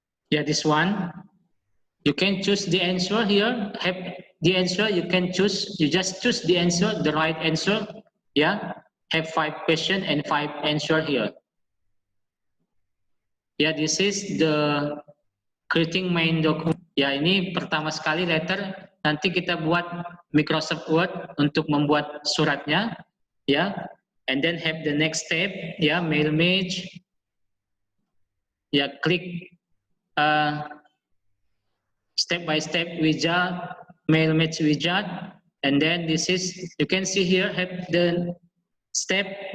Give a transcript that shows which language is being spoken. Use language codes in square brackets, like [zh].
[en] Yeah, this one. You can choose the answer here. Have the answer, you can choose. You just choose the answer, the right answer. Yeah, have 5 question and 5 answer here. Yeah, this is the creating main document. [id] Ya, ini pertama sekali letter. Nanti kita buat Microsoft Word untuk membuat suratnya. [en] Ya, and then have the next step. Ya, mail match. Ya, klik step by step widget, mail match widget. And then this is, you can see here, have the step.